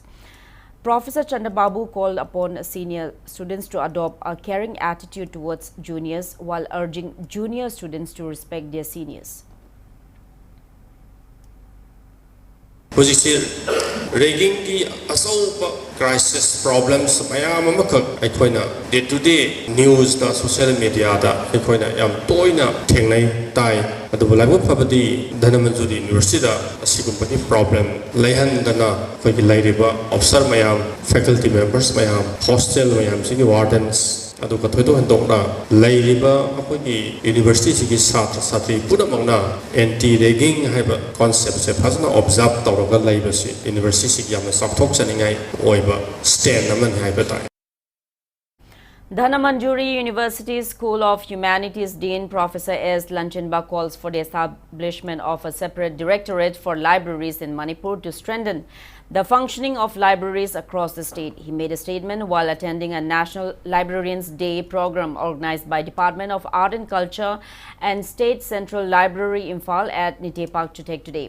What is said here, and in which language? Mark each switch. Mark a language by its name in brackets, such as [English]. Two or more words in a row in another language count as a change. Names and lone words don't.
[English] Professor Chandababu called upon senior students to adopt a caring attitude towards juniors while urging junior students to respect their seniors. [Manipuri] Ragging ki asaupa [English] crisis problems [Manipuri] mayam amakak aikoina [English] day to day news [Manipuri] da [English] social media [Manipuri] da aikoina yam toina thengnai tai adubu laibu phabadi Dhanamanjuri University da asigumani problem laihan dana koi lairiba officer mayam [English] faculty members [Manipuri] mayam hostel mayam sigi wardens adu kathoido handokna lairiba apoi university sigi satra satri punamangna [English] anti ragging [Manipuri] haiba concept se phasna observe tawraga laiba si university sigi yamna sakthok chaningai oiba stand aman haiba tai. [English] Dhanamanjuri University School of Humanities Dean Professor S. Lanchenba calls for the establishment of a separate directorate for libraries in Manipur to strengthen the functioning of libraries across the state. He made a statement while attending a National Librarians Day program organized by Department of Art and Culture and State Central Library Imphal at Nitepak Chutek today.